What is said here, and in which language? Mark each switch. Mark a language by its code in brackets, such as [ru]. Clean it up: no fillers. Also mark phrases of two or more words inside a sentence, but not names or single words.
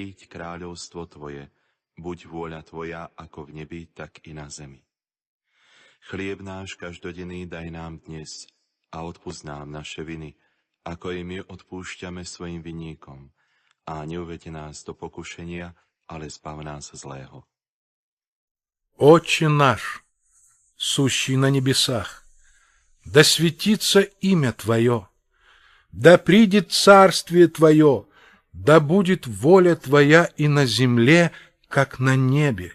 [sk] Príď kráľovstvo Tvoje, buď vôľa Tvoja ako v nebi, tak i na zemi. Chlieb náš každodenný daj nám dnes a odpusť nám naše viny, ako i my odpúšťame svojim vinníkom. A neuvede nás do pokušenia, ale zbav nás zlého. [ru] Отче наш, сущий на небесах, да светится имя Твое, да придет царствие Твое, да будет воля Твоя и на земле, как на небе.